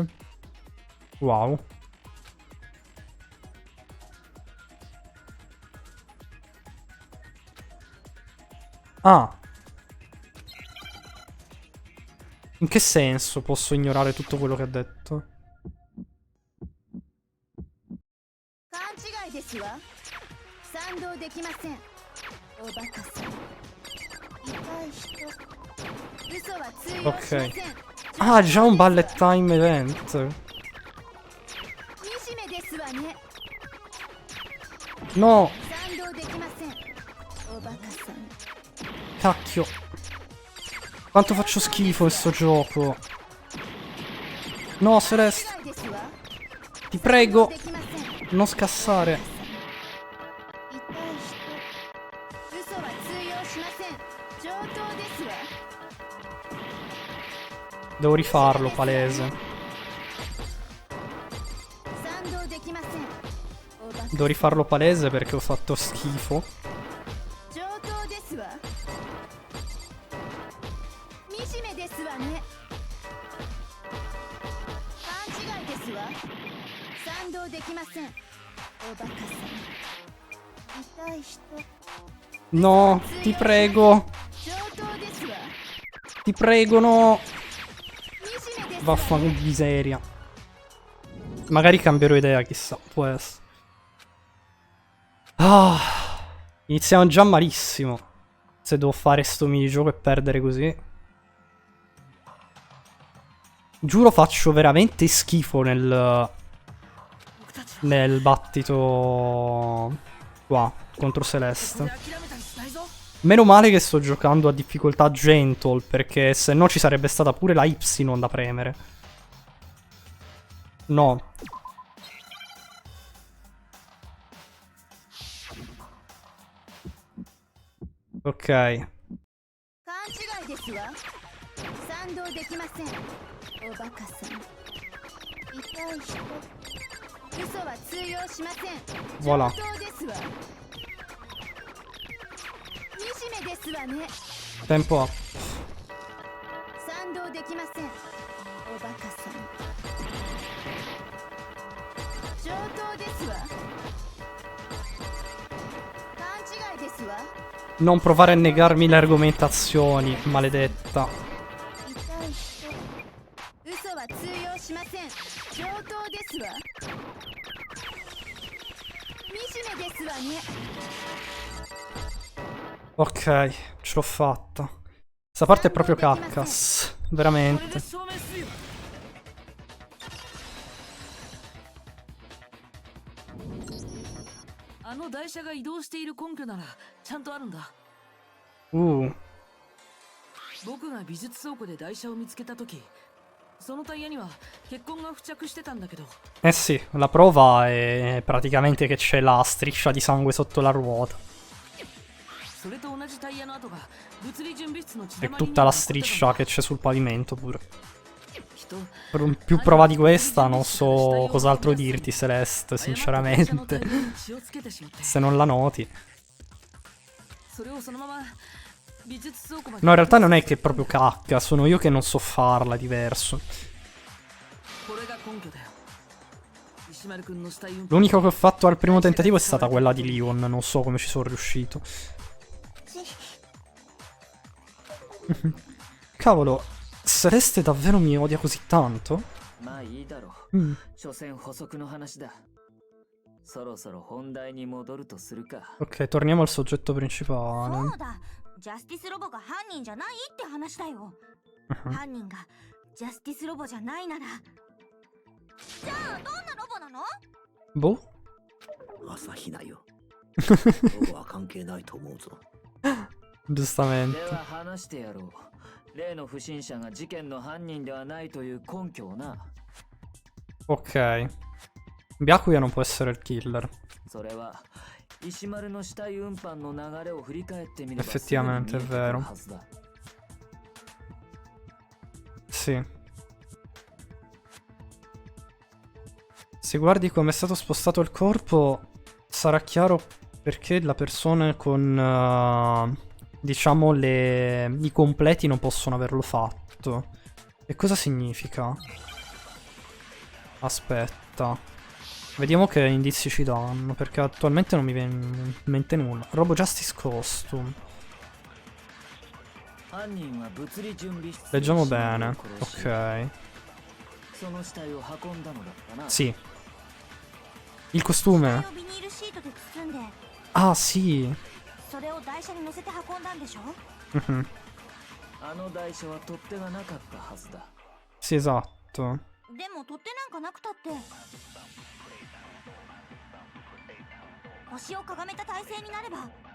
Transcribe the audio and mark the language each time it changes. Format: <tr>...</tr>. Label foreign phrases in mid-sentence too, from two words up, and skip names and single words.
<it>Wow. Ah. In che senso posso ignorare tutto quello che ha detto?</it> <ja>勘違いですわ。賛同できません。おバカさん。痛い人。嘘は通用しません。</ja> <it>Ok. Ah, già un</it> <en>bullet time event.</en> <ja>惨めですわね。</ja> <it>No,</it> <ja>賛同できません。おバカさん。</ja> <it>cacchio. Quanto faccio schifo in sto gioco. No, Celeste,</it> <ja>勘違いですわ。</ja> <it>ti prego,</it> <ja>できません。</ja> <it>non scassare.</it> <ja>痛い人。嘘は通用しません。上等ですわ。</ja> <it>Devo rifarlo, palese.</it> <ja>賛同できません。おバカ。</ja> <it>Devo rifarlo palese perché ho fatto schifo.</it> <ja>上等ですわ。惨めですわね。勘違いですわ。賛同できません。おバカさん。痛い人。</ja> <it>No, ti prego,</it> <ja>上等ですわ。</ja> <it>ti prego, no.</it> <ja>惨めですわ。</ja> <it>Vaffanculo miseria. Magari cambierò idea, chissà, può essere. Ah, iniziamo già malissimo. Se devo fare sto minigioco e perdere così. Giuro faccio veramente schifo nel battito qua contro Celeste. Meno male che sto giocando a difficoltà gentle, perché se no ci sarebbe stata pure la Y da premere. No. Ok.</it> <ja>勘違いですわ。賛同できません。おバカさん。痛い人。嘘は通用しません。</ja> <it>Voilà.</it> <ja>上等ですわ。惨めですわね。</ja> <it>Tempo up.</it> <ja>賛同できません。おバカさん。上等ですわ。勘違いですわ。</ja> <it>Non provare a negarmi le argomentazioni, maledetta.</it> <ja>痛い人。嘘は通用しません。上等ですわ。惨めですわね。</ja> <it>Ok, ce l'ho fatta. Questa parte è proprio caccas.</it> <ja>これ</ja> <it>Veramente.</it> <ja>で証明するよあの台車が移動している根拠ならちゃんとあるんだ。僕が美術倉庫で台車を見つけた時、そのタイヤには血痕が付着してたんだけど。</ja> <it>Eh sì, la prova è praticamente che c'è la striscia di sangue sotto la ruota.</it> <ja>それと同じタイヤの跡が物理準備室の血</ja> <it>E</it> <ja>だまりに</ja> <it>tutta</it> <ja>も</ja> <it>la</it> <ja>残ってたんだ。</ja> <it>striscia che c'è sul pavimento pure.</it> <ja>きっと</ja> <it>Più prova di questa non so cos'altro dirti, Celeste,</it> <ja>誤った台車のタ</ja> <it>sinceramente.</it> <ja>イヤに血をつけてしまって。</ja> <it>Se non la noti.</it> <ja>それをそのまま美術倉庫まで</ja> <it>No, in realtà non è che è proprio cacca, sono io che non so farla, è diverso.</it> <ja>これが根拠だよ。石丸くんの死体運搬</ja> <it>L'unico che ho fatto al primo tentativo è stata quella di Leon, non so come ci sono riuscito. Cavolo, Celeste davvero mi odia così tanto?</it> <ja>まあいいだろうんう。所詮補足の話だ。そろそろ本題に戻るとするか。</ja> <it>Ok, torniamo al soggetto</it> <ja>そ</ja> <it>principale.</it> <ja>うだ、ジャスティスロボが犯人じゃないって話だよ。犯人がジャスティスロボじゃないなら、じゃあどんなロボなの？</ja> <it>Boh?</it> <ja>朝比奈よ。僕は関係ないと思うぞ。</ja> <it>Giustamente.</it> <ja>では話してやろう。例の不審者が事件の犯人ではないという根拠をな。</ja> <it>Ok. Byakuya non può essere il killer.</it> <ja>それは石丸の死体運搬の流れを振り返ってみれば</ja> <it>Effettivamente è</it> <ja>すぐに見えてくる</ja> <it>vero.</it> <ja>はずだ。</ja> <it>Sì. Se guardi come è stato spostato il corpo, sarà chiaro perché la persona con, diciamo, i completi non possono averlo fatto. E cosa significa? Aspetta. Vediamo che indizi ci danno, perché attualmente non mi viene in mente nulla. Robo Justice Costume.</it> <ja>犯人は物理準備室で</ja> <it>Leggiamo</it> <ja>石丸</ja> <it>bene.</it> <ja>を殺し</ja> <it>Ok.</it> <ja>その死体を運んだのだったな。</ja> <it>Sì. Il costume.</it> <ja>ビニールシートで包んで、</ja> <it>Ah, sì.</it> <ja>それを台車に乗せて運んだんでしょ？ Mhm. あの台車は取っ手がなかったはずだ。</ja> <it>Sì, esatto.</it> <ja>でも取っ手なんかなくたって腰をかがめた体勢になれば</ja>